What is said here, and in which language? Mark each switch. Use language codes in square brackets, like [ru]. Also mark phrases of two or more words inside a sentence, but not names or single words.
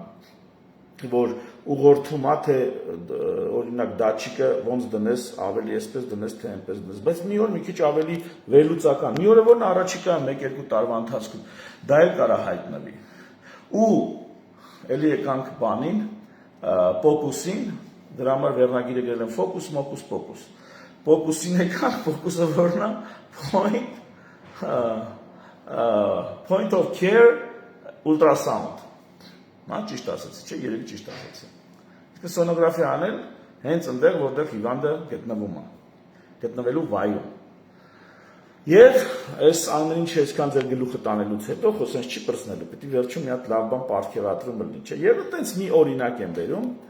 [hy] որ ուղղորդում է թե օրինակ դատչիկը ոնց դնես, ավելի այսպես դնես, թե այնպես դնես, բայց մի օր մի քիչ ավելի վերլուծական։ Մի օրը որն առաջիկա 1-2 տարվա ընթացքում դա էլ կարա հայտնվի։ Ու էլի եկանք բանին, պոկուսին, դրա համար վերնագիրը գրել են ֆոկուս, մոկուս, պոկուս։ Պոկուսին եկան, պոկուսը որն է [en] point of care ultrasound։ [hy] Նա ճիշտ ասացի, չէ, երևի ճիշտ ասացի։ Իսկ սոնոգրաֆիա անել հենց այնտեղ, որտեղ հիվանդը գտնվում է, գտնվելու վայրում։ Եվ այս ամեն ինչը այսքան ձեր գլուխը տանելուց հետո խոսենք չի պրծնելու, պետք է վերջում մի հատ լավ բան պարգևատրում լինի, չէ։ Եվ այտենց մի օրինակ եմ բերում,